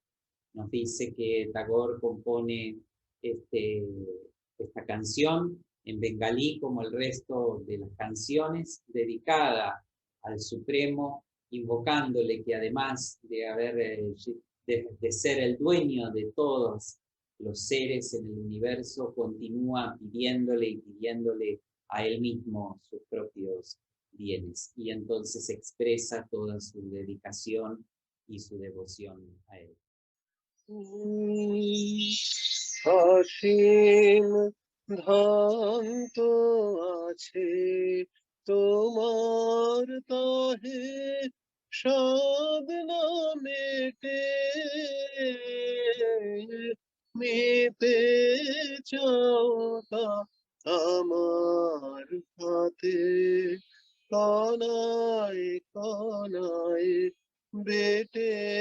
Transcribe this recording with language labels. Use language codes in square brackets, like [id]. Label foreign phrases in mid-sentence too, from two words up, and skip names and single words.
[es] Nos dice que Tagore compone esta canción en bengalí como el resto de las canciones, dedicada al Supremo, invocándole que además de ser el dueño de todos los seres en el universo, continúa pidiéndole a él mismo sus propios bienes. Y entonces expresa toda su dedicación y su devoción a él. [bn] অসীম ধান্ত আছে তোমার তাহে সাধনা মেটে মেতে চাও তা আমার হাতে কানায় কানায় বেটে